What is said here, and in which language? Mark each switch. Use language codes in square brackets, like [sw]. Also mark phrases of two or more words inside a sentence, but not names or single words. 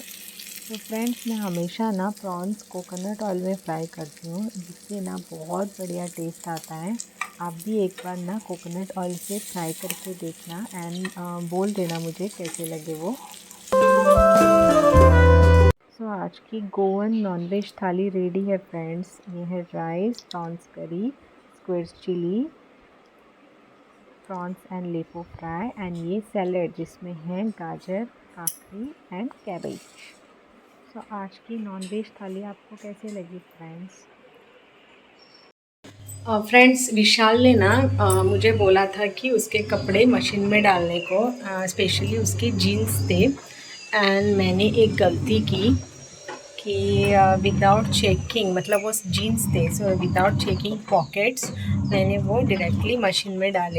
[hi] तो फ्रेंड्स, मैं हमेशा ना प्रॉन्स [en] coconut oil [hi] में फ्राई करती हूँ, जिससे ना बहुत बढ़िया टेस्ट आता है। आप भी एक बार ना [en] coconut oil [hi] से फ्राई करके देखना एंड बोल देना मुझे कैसे लगे वो। सो आज की [en] Goan nonveg [hi] थाली रेडी है फ्रेंड्स। ये है राइस, [en] prawns curry, squids chilli, prawns and lepo fry and [hi] ये सैलेड जिसमें है गाजर, काकड़ी एंड कैबेज। सो आज की नॉनवेज थाली आपको कैसे लगी फ्रेंड्स? फ्रेंड्स, विशाल ने ना मुझे बोला था कि उसके कपड़े मशीन में डालने को, स्पेशली उसके जीन्स थे एंड मैंने एक गलती की कि [en] without checking, [hi] मतलब वो जीन्स थे, सो [en] without checking pockets [hi] मैंने वो डायरेक्टली मशीन में डाले।